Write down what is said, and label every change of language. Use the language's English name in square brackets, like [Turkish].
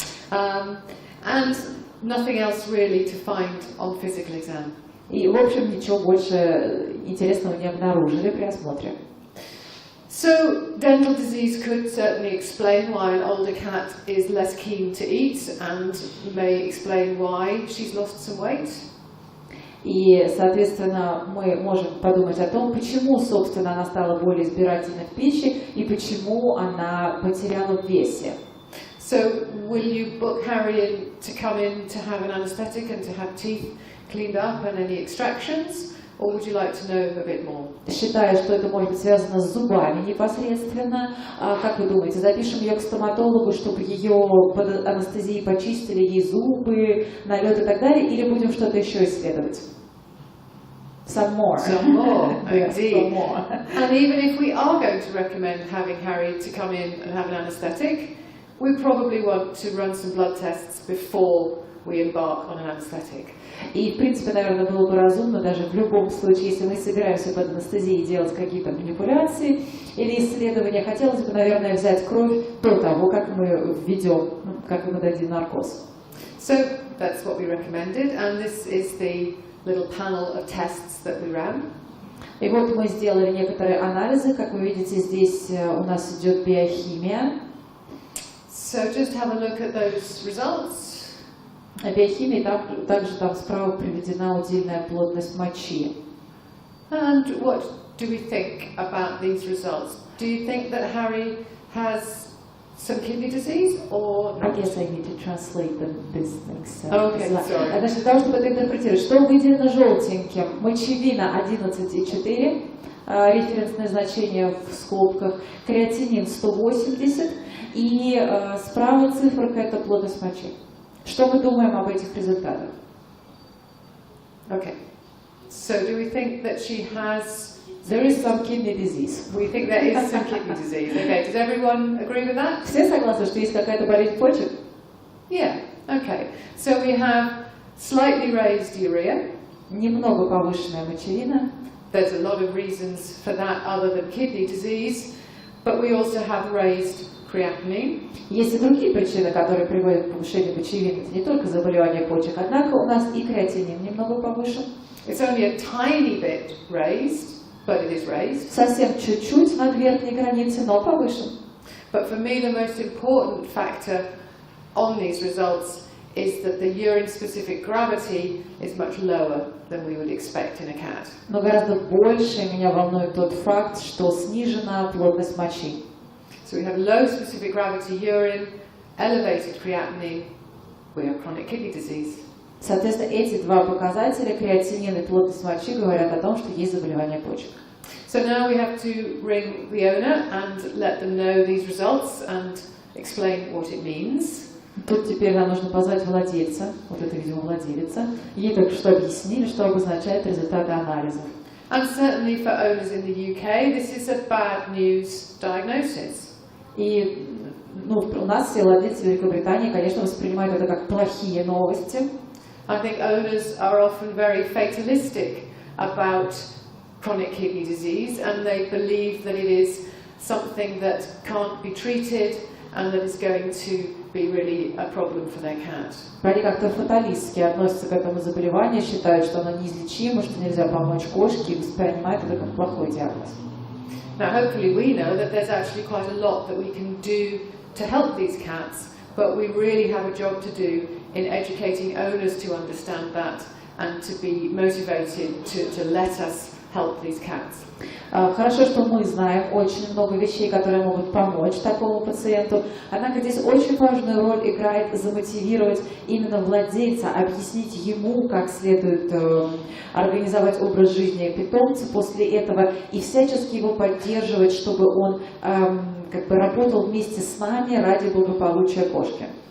[English] And nothing else really to find on physical exam. [Russian] И, в общем, ничего больше интересного не обнаружили при осмотре. [English] So, dental disease could certainly explain why an older cat is less keen to eat and may explain why she's lost some weight. [Russian] И, соответственно, мы можем подумать о том, почему, собственно, она стала более избирательной в пище и почему она потеряла в весе. [English] So, will you book Harry in to come in to have an anaesthetic and to have teeth cleaned up and any extractions? Or would you like to know a bit more? [Russian] Считаю, что это может быть связано с зубами непосредственно. Как вы думаете, запишем ее к стоматологу, чтобы ее под анестезией почистили, ей зубы, налет и так далее, или будем что-то еще исследовать? [English] Some more. Some more, Yes, indeed. some more. And even if we are going to recommend having Harry to come in and have an anaesthetic, we probably want to run some blood tests before we embark on an anaesthetic. [Russian] И, в принципе, наверное, было бы разумно даже в любом случае, если мы собираемся под анестезией делать какие-то манипуляции или исследования, хотелось бы, наверное, взять кровь до того, как мы введем, как мы дадим наркоз. [English] So that's what we recommended, and this is the little panel of tests that we ran. [Russian] И вот мы сделали некоторые анализы, как вы видите, здесь у нас идет биохимия. [English] So just have a look at those results. [Russian] Биохимия, также там справа приведена удельная плотность мочи. [English] And what do we think about these results? Do you think that Harry has some kidney disease or I not? guess I need to translate these things. Okay, sorry. [Russian] Значит, для того, чтобы это интерпретировать, что выделено желтеньким? Мочевина 11,4, референсное значение в скобках, креатинин 180, и справа циферка – это плотность мочи. Что мы думаем об этих результатах? [English] Okay. So do we think that she has... There is some kidney disease. We think there is some kidney disease. Okay, does everyone agree with that? [Russian] Все согласны, что есть какая-то болезнь почек? [English] Yeah, okay. So we have slightly raised urea. [Russian] Немного повышенная мочевина. [English] There's a lot of reasons for that other than kidney disease, but we also have raised creatinine. [Russian] Есть и другие причины, которые приводят к повышению мочевины. Это не только заболевание почек, однако у нас и креатинин немного повышен. [English] It's only a tiny bit raised, but it is raised. [Russian] Совсем чуть-чуть над верхней границей, но повышен. [English] But for me, the most important factor on these results is that the urine-specific gravity is much lower than we would expect in a cat. [Russian] Но гораздо больше меня волнует тот факт, что снижена плотность мочи. [English] So we have low specific gravity urine, elevated creatinine, we have chronic kidney disease. [Russian] Соответственно, эти два показателя, креатинин и плотность мочи, говорят о том, что есть заболевание почек. [English] So now we have to ring the owner and let them know these results and explain what it means. [Russian] Тут теперь нам нужно позвать владельца, вот это, видимо, владелица. Ей только что объяснили, что обозначают результаты анализов. [English] And certainly for owners in the UK, this is a bad news diagnosis. [Russian] И у нас все владельцы Великобритании, конечно, воспринимают это как плохие новости. [English] I think owners are often very fatalistic about chronic kidney disease, and they believe that it is something that can't be treated and that is going to be really a problem for their cat. [Russian] Они как-то фаталистски относятся к этому заболеванию, считают, что оно неизлечимо, что нельзя помочь кошке и воспринимают это как плохой диагноз. [English] Now, hopefully we know that there's actually quite a lot that we can do to help these cats, but we really have a job to do in educating owners to understand that and to be motivated to let us help these cats. [Russian] Хорошо, что мы знаем очень много вещей, которые могут помочь такому пациенту. Однако здесь очень важную роль играет замотивировать именно владельца, объяснить ему, как следует организовать образ жизни питомца после этого и всячески его поддерживать, чтобы он работал вместе с нами ради благополучия кошки.